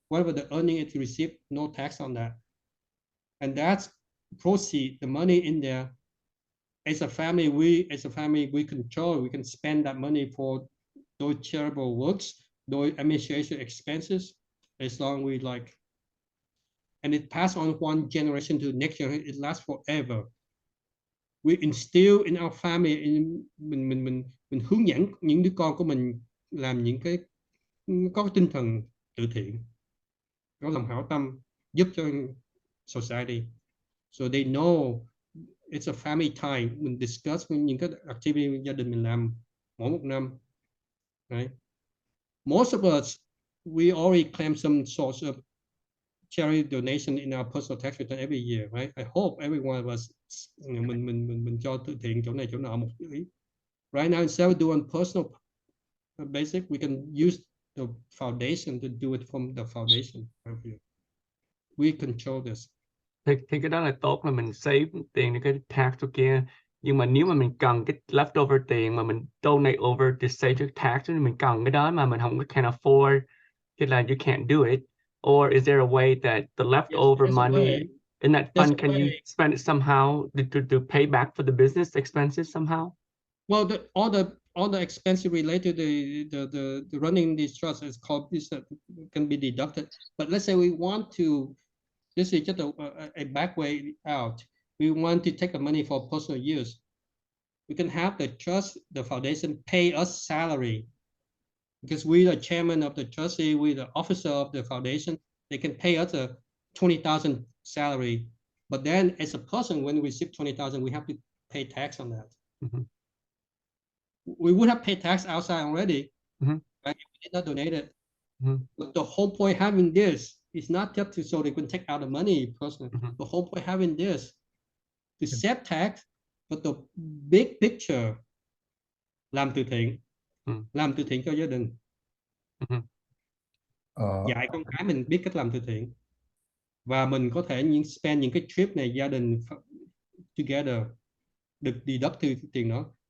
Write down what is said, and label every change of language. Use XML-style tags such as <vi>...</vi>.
<en>Whatever the earning it receives, no tax on that. And that's proceed, the money in there. As a family, we control, we can spend that money for those charitable works, those administration expenses, as long we like. And it pass on one generation to the next generation, it lasts forever. We instill in our family,</en> <vi>mình hướng dẫn những đứa con của mình làm những cái có cái tinh thần từ thiện, có lòng hảo tâm, giúp cho society,</vi> <en>so they know it's a family time.</en> <vi>Mình discuss những cái activity gia đình mình làm mỗi một năm.</vi> <en>Right? Most of us, we already claim some source of charity donation in our personal tax return every year, right? I hope everyone was</en> <vi>mình cho từ thiện chỗ này chỗ nọ một ý.</vi> <en>Right now, instead of doing personal basic, we can use the foundation to do it from the foundation. We control this.</en> <vi>Thì cái đó là tốt, là mình save tiền để cái tax chỗ kia. Nhưng mà nếu mà mình cần cái leftover tiền mà mình donate over to save cho tax, mình cần cái đó mà mình không can afford, thì là</vi> <en>you can't do it. Or is there a way that the leftover money in that fund, can you spend it somehow to pay back for the business expenses somehow? Well, all the expenses related to the running these trusts is called this can be deducted. But let's say we want to, this is just a back way out. We want to take the money for personal use. We can have the trust, the foundation pay us salary, because we the chairman of the trustee, we the officer of the foundation. They can pay us a 20,000 salary, but then as a person, when we receive 20,000, we have to pay tax on that. Mm-hmm. We would have paid tax outside already, mm-hmm. right? If we did not donate it. Mm-hmm. But the whole point having this is not just to, so they can take out the money personally. Mm-hmm. The whole point having this to save tax, but the big picture,</en> <vi>làm từ thiện, làm từ thiện cho gia đình. Dạy con cái mình biết cách làm từ thiện, và mình có thể spend những cái trip này gia đình together, được deduct từ tiền đó.</vi>